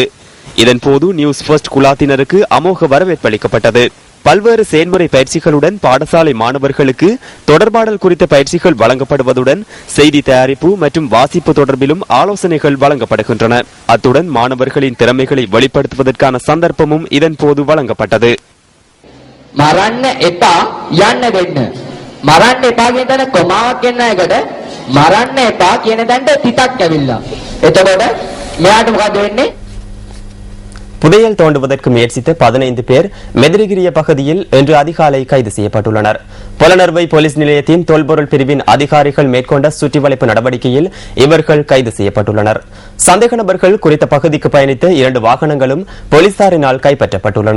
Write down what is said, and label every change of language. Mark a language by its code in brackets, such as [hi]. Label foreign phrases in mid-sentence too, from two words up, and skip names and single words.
[ta] இதன்போது நியூஸ் ஃபர்ஸ்ட் குழாத்தினருக்கு அமோக வரவேற்பு அளிக்கப்பட்டது. பல்வேறு செயல்முறை பயிற்சிகளுடன் பாடசாலை மாணவர்களுக்கு தொடர்பாடல் குறித்த பயிற்சிகள் வழங்கப்படுவதுடன் செய்தி தயாரிப்பு மற்றும் வாசிப்பு தொடர்பிலும் ஆலோசனைகள் வழங்கப்படுகின்றன. அத்துடன் மாணவர்களின் திறமைகளை வெளிப்படுத்துவதற்கான சந்தர்ப்பமும் இதன் போது வழங்கப்பட்டது. [si] මරන්න එපා යන්න දෙන්න. මරන්න එපා කියන තැන කොමාවක් එන්න එකට මරන්න එපා කියන තැනට තිතක් ඇවිල්ලා. එතකොට මෙයාට මොකද වෙන්නේ? [ta] புதையல் தோண்டுவதற்கு முயற்சித்த 15 பேர் மெதிரிகிரிய பகுதியில் இன்று அதிகாலை கைது செய்யப்பட்டுள்ளனர். புலனறுவை போலீஸ் நிலையத்தின் தொல்பொருள் பிரிவின் அதிகாரிகள் மேற்கொண்ட சுற்றிவளைப்பு நடவடிக்கையில் இவர்கள் கைது செய்யப்பட்டுள்ளனர். சந்தேக நபர்கள் குறித்த பகுதிக்கு பயணித்த 2 வாகனங்களும் போலீசாரினால் கைப்பற்றப்பட்டுள்ளன.